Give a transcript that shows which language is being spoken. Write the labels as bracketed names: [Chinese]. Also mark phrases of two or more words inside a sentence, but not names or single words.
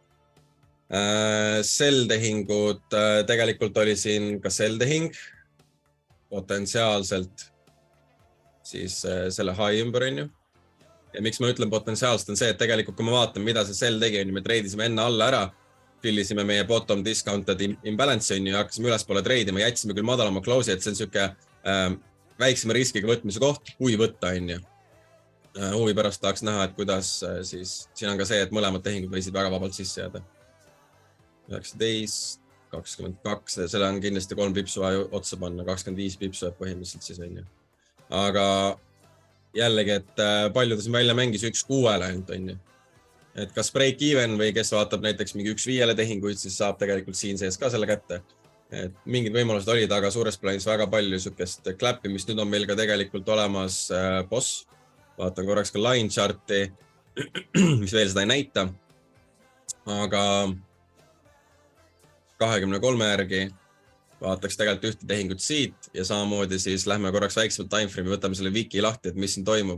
[Estonian] Sell tehingud, tegelikult oli siin ka sell tehing, potentsiaalselt siis selle high ümber on ju. Ja miks ma ütlen potentsiaalselt on see, et tegelikult kui ma vaatan, mida see sell tegi on ju, me treidisime enne alla ära, fillisime meie [English] bottom discounted imbalance [Estonian] on ju ja hakkasime ülespoole treidima, jätsime küll madalama close'i, et see on siuke väiksema riskiga võtmise koht, kui võtta on ju. Huvi pärast tahaks näha, et kuidas siis, siin on ka see, et mõlemad tehingud võisid väga vabalt sisse jääda. 19, 22, selle on kindlasti 3 pipsu otsa panna, 25 pipsu põhimõtteliselt siis on ju. Aga jällegi, et palju ta siin välja mängis 1.6 ainult on ju. Et kas [English] break even [Estonian] või kes vaatab näiteks mingi 1.5 tehinguid, siis saab tegelikult siin sees ka selle kätte. Et mingid võimalused olid, aga suures plaanis väga palju sukest klappimist. Nüüd on meil ka tegelikult olemas boss. Vaatan korraks ka [English] line charti, [Estonian] mis veel seda ei näita. Aga 23 järgi vaataks tegelikult ühte tehingut siit ja samamoodi siis lähme korraks väiksemalt timeframe'i, võtame selle wiki lahti, et mis siin toimub.